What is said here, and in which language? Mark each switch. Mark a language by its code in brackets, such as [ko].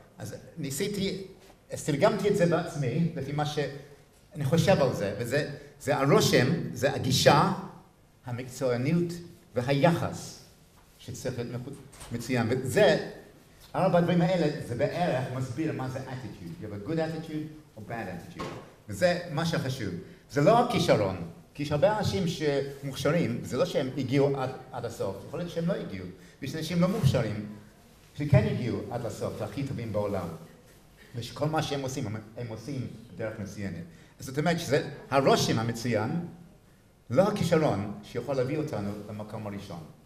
[he] אז ניסיתי, תרגמתי את זה בעצמי, לפי מה שאני חושב על זה, וזה הרושם, זה הגישה, המקצועניות והיחס שצריך להיות מצוין. וזה, ארבע הדברים האלה, זה בערך מסביר מה זה attitude. [en] You have a good attitude or bad attitude. [he] וזה מה שחשוב. זה לא הכישרון, כי יש הרבה אנשים שמוכשרים, זה לא שהם הגיעו עד הסוף, יכול להיות שהם לא הגיעו. ויש אנשים לא מוכשרים, שכן הגיעו עד הסוף, הכי טובים בעולם. ושכל מה שהם עושים, הם עושים דרך מצוינת. אז זאת אומרת שזה הרושם המצוין, לא הכישרון שיכול להביא אותנו למקום הראשון.